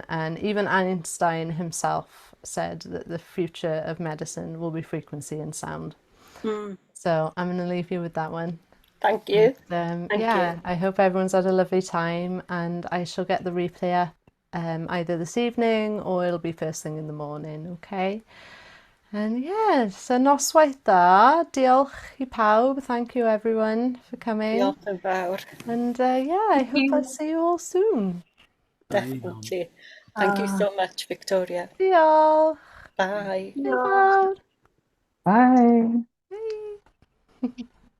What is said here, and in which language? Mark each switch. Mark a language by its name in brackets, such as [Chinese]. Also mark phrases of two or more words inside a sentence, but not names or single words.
[English] And even Einstein himself said that the future of medicine will be frequency and sound. Mm. So I'm going to leave you with that one. Thank you. Thank you. Yeah, I hope everyone's had a lovely time, and I shall get the replay up either this evening or it'll be first thing in the morning, okay? And yeah, so [Welsh] noswaith dda. Diolch I pawb. [English] Thank you everyone for coming. [Welsh] Diolch yn fawr. [English] And yeah, I hope I'll see you all soon. Definitely. Thank you so much, Victoria. [Welsh] Diolch. [English] Bye. [Welsh] Hwyl fawr. [English] Bye. [Welsh] Hei.